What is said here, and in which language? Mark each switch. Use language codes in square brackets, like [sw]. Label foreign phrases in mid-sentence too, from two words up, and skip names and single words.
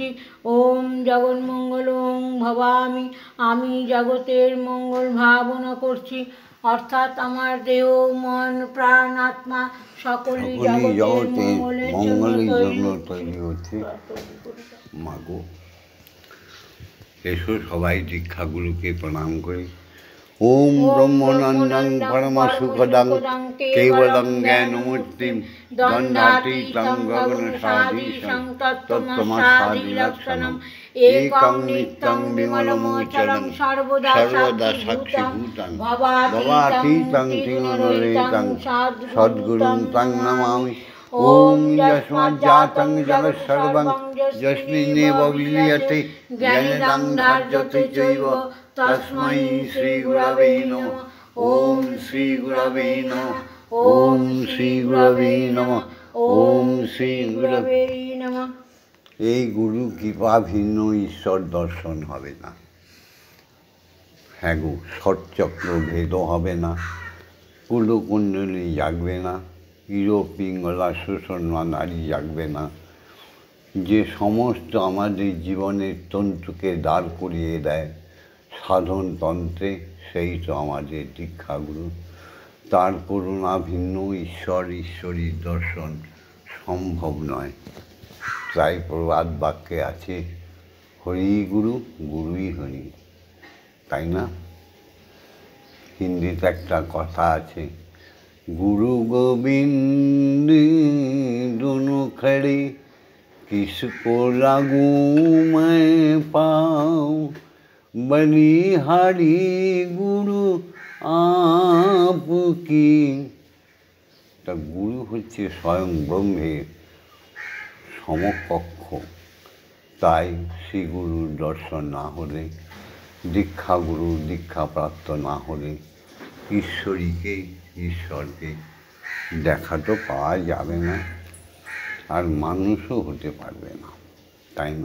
[sa] ওম জগন্মঙ্গলং ভবামি, [bn] আমি জগতের মঙ্গল ভাবনা করছি। অর্থাৎ আমার দেহ মন প্রাণ আত্মা সকলই জগতের মঙ্গলের জন্য তৈরি হচ্ছে। মাগো এসো সবাই দীক্ষাগুরুকে প্রণাম করি। [sa] ওম ব্রহ্মনন্দং পরমসুখদং কেবলং জ্ঞানমূর্তিম দণ্ডাতীতং গগনসাধীশং তত্ত্বমসাদিলক্ষণম একং নিত্যং বিমলমোচরং সর্বদা সাক্ষিভূতং ভবাতীতং তিনরেতং সদ্গুরুং তং নমামি। ওম যস্মাজ্জাতং জগৎসর্বং যস্মিন্নেব বিলীয়তে জ্ঞানেদং ধার্যতে চৈব তস্मै শ্রীগুরবে নমঃ। ওম শ্রীগুরবে নমঃ। ওম শ্রীগুরবে নমঃ। ওম শ্রীগুরবে নমঃ। [bn] এই গুরু কৃপা ভিন্ন ঈশ্বর দর্শন হবে না। হ্যাঁ গো, ষটচক্র ভেদ হবে না, কুলকুণ্ডলী জাগবে না, ইরো পিঙ্গলা সুষমা নারী জাগবে না। যে সমস্ত আমাদের জীবনের তন্তুকে দাঁড় করিয়ে দেয় সাধন তন্ত্রে, সেই তো আমাদের দীক্ষাগুরু। তার করুণা ভিন্ন ঈশ্বর ঈশ্বরীর দর্শন সম্ভব নয়। তাই প্রবাদ বাক্যে আছে হরি গুরু গুরুই হরি, তাই না? হিন্দিতে একটা কথা আছে, [hi] गुरु गोविंद दोनों खड़े किसको लागूं मैं पाऊं, बलिहारी गुरु आपकी। [bn] তা গুরু হচ্ছে স্বয়ং ব্রহ্মের সমকক্ষ। তাই শ্রী গুরুর দর্শন না হলে, দীক্ষাগুরু দীক্ষাপ্রাপ্ত না হলে ঈশ্বরকে দেখা তো পাওয়া যাবে না, আর মানুষও হতে পারবে না, তাই না?